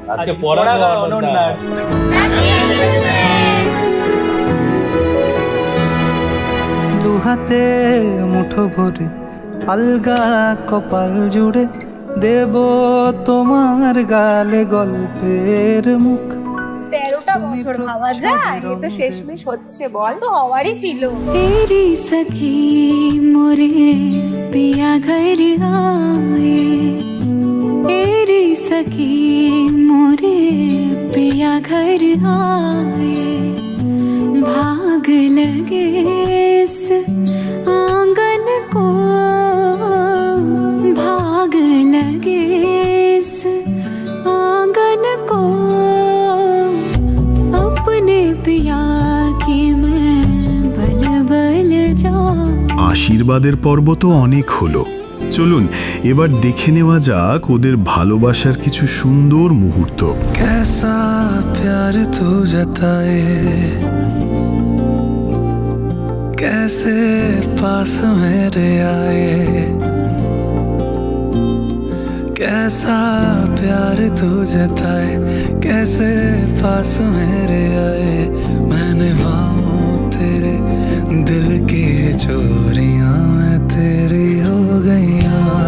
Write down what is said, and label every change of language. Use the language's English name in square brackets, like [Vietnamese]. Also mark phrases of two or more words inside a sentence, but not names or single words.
[Bangla] দুহাতে মুঠো ভরে আলগা কপাল জুড়ে দেব তোমার গালে গল্পের মুখ। 13টা বছর ভাবা যায়, এটা শেষমেশ হচ্ছে, বল তো হওয়ারই ছিল। [Hindi] तेरी सखी मोरे पिया घर आए, तेरी सखी मोरे पिया घर आए, भाग लगे इस आंगन को, भाग लगे इस आंगन को, अपने पिया की मैं बल बल जाऊं। [Bangla] আশীর্বাদের পর্ব তো অনেক হলো, চলুন এবার দেখে নেওয়া যাক ওদের ভালোবাসার কিছু সুন্দর মুহূর্ত। [Hindi] कैसा प्यार तू जताए, कैसे पास मेरे आए, कैसा प्यार तू जताए, कैसे पास मेरे आए, मैंने पाऊं तेरे दिल की चोरियां मैं तेरी हो गईयां,